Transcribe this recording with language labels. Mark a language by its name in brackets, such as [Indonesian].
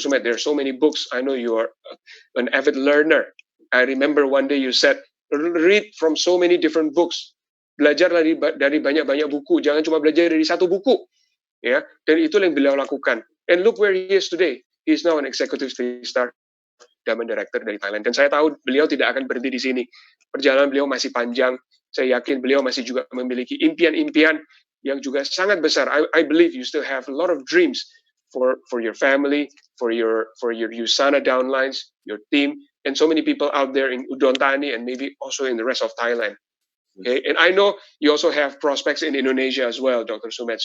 [English] Sumed, there are so many books. I know you are an avid learner. I remember one day you said, read from so many different books. [Indonesian] Belajarlah dari banyak-banyak buku. Jangan cuma belajar dari satu buku. Ya, dan itu yang beliau lakukan. [English] And look where he is today. He is now an executive 3-star Diamond Director [Indonesian] dari Thailand. Dan saya tahu beliau tidak akan berhenti di sini. Perjalanan beliau masih panjang. Saya yakin beliau masih juga memiliki impian-impian yang juga sangat besar. [English] I believe you still have a lot of dreams for your family, for your Yusana downlines, your team, and so many people out there in Udon Thani and maybe also in the rest of Thailand. Okay, and I know you also have prospects in Indonesia as well, Dr. Sumed.